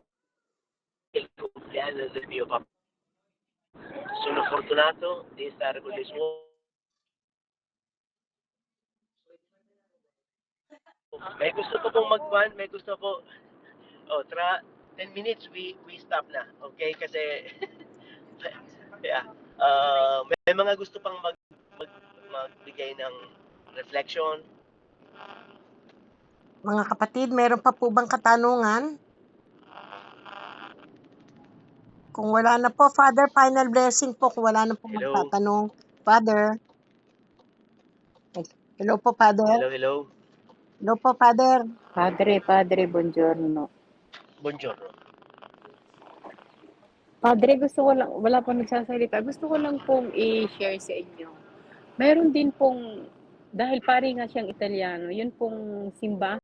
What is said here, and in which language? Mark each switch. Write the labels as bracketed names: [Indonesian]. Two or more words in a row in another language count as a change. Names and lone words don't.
[Italian] Il compleanno del mio papà. Sono fortunato di stare con le sue. [Filipino] May gusto po pong mag-ban, may gusto po. [English] Oh, 10 minutes we stop na. Okay? [Filipino] Kasi yeah. May mga gusto pang magbigay ng reflection. Mga kapatid, meron pa po bang katanungan? Kung wala na po, Father, final blessing po. Kung wala na po magtatanong. Father. Hello po, Father. Hello. Hello po, Father. [Italian] Padre, buongiorno. Buongiorno. Padre, [Filipino] wala pa nagsasalita. Gusto ko lang pong i-share sa inyo. Meron din pong, dahil pari nga siyang Italiano, yun pong simbahan